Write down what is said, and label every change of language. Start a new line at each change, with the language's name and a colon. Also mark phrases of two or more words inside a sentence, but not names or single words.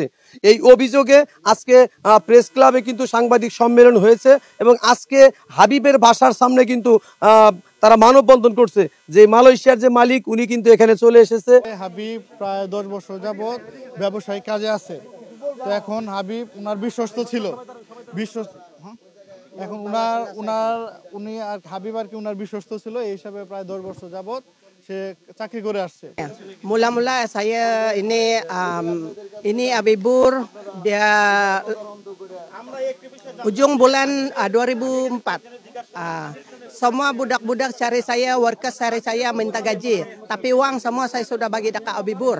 Bangla: এই অভিযোগে আজকে প্রেস ক্লাবে কিন্তু সাংবাদিক সম্মেলন হয়েছে এবং আজকে হাবিবের বাসার সামনে কিন্তু তারা মানববন্ধন করছে যে মালয়েশিয়ার যে মালিক উনি কিন্তু এখানে চলে এসেছে। হাবিব প্রায় ১০ বছর যাবৎ ব্যবসায়িক কাজে আছে। তো এখন হাবিব ওনার বিশ্বস্ত ছিল, এখন উনি আর হাবিব আর কি ওনার বিশ্বস্ত ছিল, এই হিসাবে প্রায় 10 বছর যাবৎ সে চাকরি করে আসছে।
Malay: Mula-mula saya ini Abibur, dia ujung bulan 2004. Semua budak-budak cari saya, workers cari saya minta gaji, tapi uang semua saya sudah bagi dekat Abibur.